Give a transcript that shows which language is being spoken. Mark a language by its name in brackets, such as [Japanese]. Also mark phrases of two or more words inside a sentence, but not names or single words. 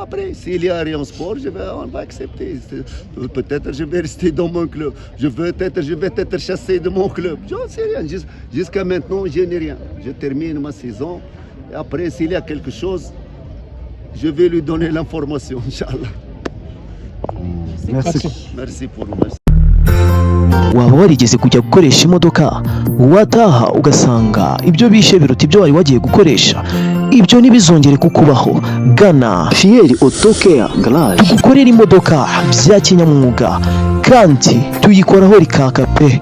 [French] Après, s'il y a Rayon Sport, on va accepter. Peut-être je vais rester dans mon club. Je vais être chassé de mon club. Je ne sais rien. Jusqu'à maintenant, je n'ai rien. Je termine ma saison. Et après, s'il y a quelque chose, je vais lui donner l'information, Inch'Allah. Merci pour vous. [Kinyarwanda] waba warigeze kujya gukoresha imodoka wataha ugasanga ibyo bishe biruta ibyo wari wagiye gukoresha? Ibyo ntibizongere kukubaho. Gana Fieri Auto Care Garage tugukorera imodoka bya kinyamwuga kandi tuyikoraho rikaka pe.